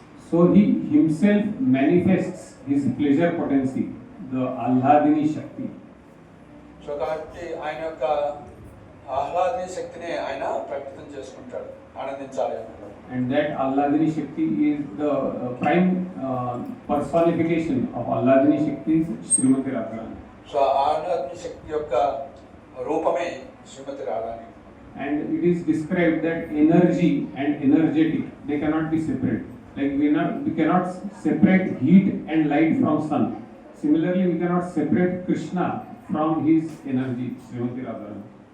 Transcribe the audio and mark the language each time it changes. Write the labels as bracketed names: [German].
[English] So he himself manifests his pleasure potency, the Ahladini Shakti. [Telugu] So కాబట్టి ఆయన యొక్క ఆహ్లాదనీ శక్తిని ఆయన ప్రకటితం చేసుకుంటాడు ఆనందించాలి అనుకుంటాడు. [English] And that Ahladini Shakti is the prime personification of Ahladini Shakti is Srimati Radharani. [Telugu] So ఆహ్లాదనీ శక్తి యొక్క రూపమే శ్రీమతి Radharani. [English] And it is described that energy and energetic, they cannot be separate. Like we cannot separate heat and light from sun. Similarly, we cannot separate Krishna from his energy, Srimati Radharani.